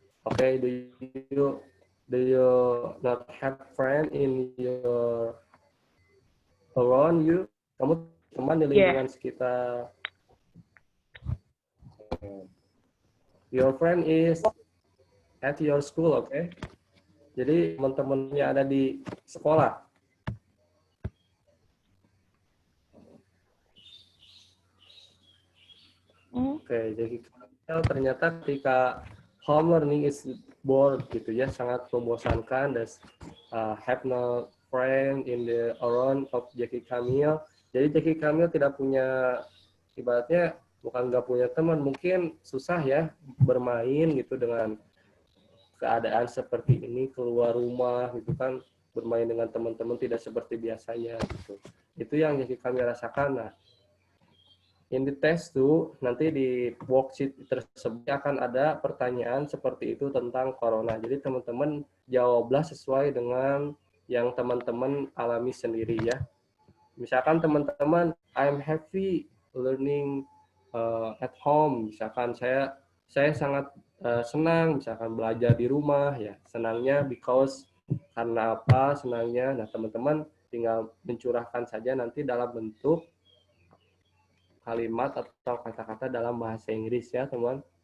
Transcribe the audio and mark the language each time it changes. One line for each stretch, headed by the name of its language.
English: Okay, do you not have friend in your around you?
Indonesian: Kamu teman di lingkungan sekitar.
English: Your friend is at your school, okay?
Indonesian: Jadi teman-temannya ada di sekolah. Oke, jadi ternyata ketika
English: home learning is bored
Indonesian: gitu ya, sangat membosankan dan
English: have no friend in the around of Jackie Camille.
Indonesian: Jadi Jackie Camille tidak punya, ibaratnya bukan nggak punya teman, mungkin susah ya bermain gitu dengan keadaan seperti ini, keluar rumah gitu kan, bermain dengan teman-teman tidak seperti biasanya gitu. Itu yang Jackie Camille rasakan. Nah,
English: in the test
Indonesian: tuh nanti di worksheet tersebut akan ada pertanyaan seperti itu tentang corona. Jadi teman-teman jawablah sesuai dengan yang teman-teman alami sendiri ya. Misalkan teman-teman
English: I'm happy learning at home.
Indonesian: Misalkan saya sangat senang misalkan belajar di rumah ya. Senangnya because karena apa senangnya. Nah, teman-teman tinggal mencurahkan saja nanti dalam bentuk kalimat atau kata-kata dalam bahasa Inggris ya teman.